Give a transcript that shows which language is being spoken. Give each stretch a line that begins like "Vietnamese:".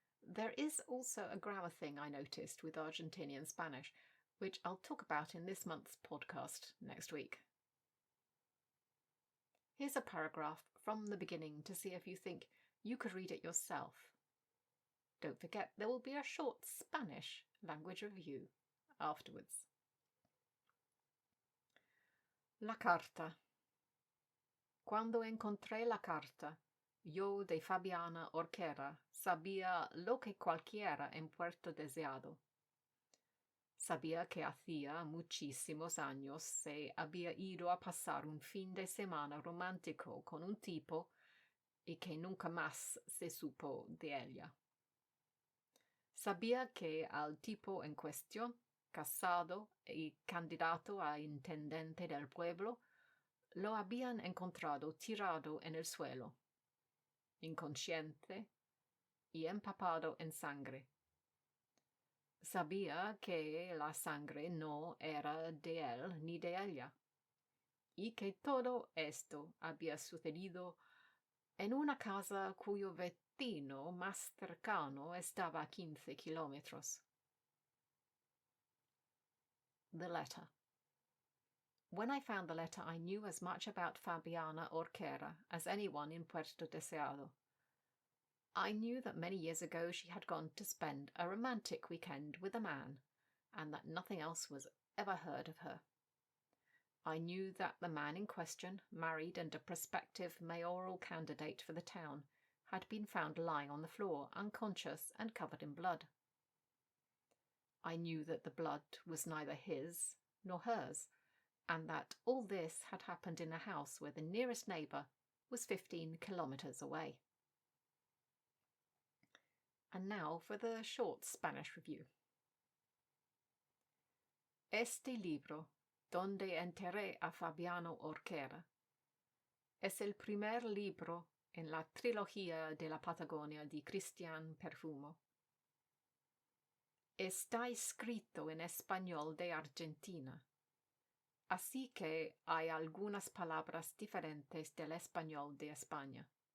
English: There is also a grammar thing I noticed with Argentinian Spanish, which I'll talk about in this month's podcast next week. Here's a paragraph from the beginning to see if you think you could read it yourself. Don't forget, there will be a short Spanish language review afterwards.
Spanish: La carta. Cuando encontré la carta, yo de Fabiana Orquera sabía lo que cualquiera en Puerto Deseado. Sabía que hacía muchísimos años se había ido a pasar un fin de semana romántico con un tipo y que nunca más se supo de ella. Sabía que al tipo en cuestión, casado y candidato a intendente del pueblo, lo habían encontrado tirado en el suelo, inconsciente y empapado en sangre. Sabía que la sangre no era de él ni de ella, y que todo esto había sucedido en una casa cuyo vecino más cercano estaba a 15 kilómetros.
English: The letter. When I found the letter, I knew as much about Fabiana Orquera as anyone in Puerto Deseado. I knew that many years ago she had gone to spend a romantic weekend with a man, and that nothing else was ever heard of her. I knew that the man in question, married and a prospective mayoral candidate for the town, had been found lying on the floor, unconscious and covered in blood. I knew that the blood was neither his nor hers, and that all this had happened in a house where the nearest neighbour was 15 kilometres away. And now for the short Spanish review.
Spanish: Este libro, Dónde enterré a Fabiana Orquera, es el primer libro en la trilogía de la Patagonia de Cristian Perfumo. Está escrito en español de Argentina, así que hay algunas palabras diferentes del español de España.